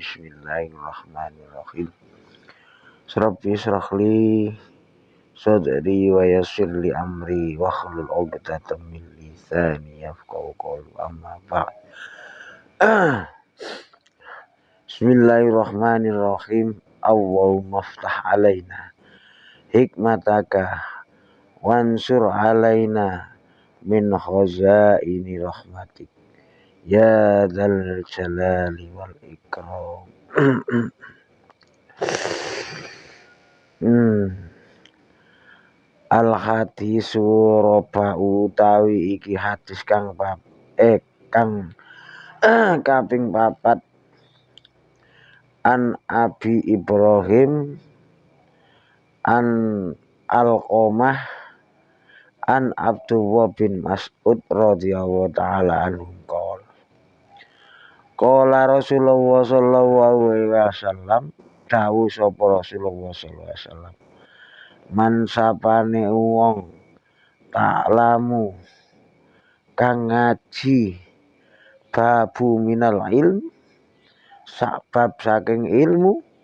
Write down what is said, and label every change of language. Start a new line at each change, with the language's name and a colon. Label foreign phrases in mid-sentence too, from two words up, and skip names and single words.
Arabic: بسم الله الرحمن الرحيم. رب اشرح لي صدري ويسر لي أمري واحلل عقدة من لساني يفقهوا قولي. أما بعد. بسم الله الرحمن الرحيم. اللهم افتح علينا حكمتك وانشر علينا من خزائن رحمتك يا ذا الجلال والإكرام. الحديث الرابع
Javanese: utawi iki hadis kang kaping papat an Abi Ibrahim an Alqamah an Abdullah bin Mas'ud
Arabic: رضي الله تعالى عنه قال رسول الله صلى الله عليه وسلم,
Javanese: dawuh sapa Rasulullah
Arabic: صلى الله عليه وسلم، من
Javanese: sapane wong ta'lamu kang ngaji
Arabic: بابا من العلم
Javanese: sabab saking ilmu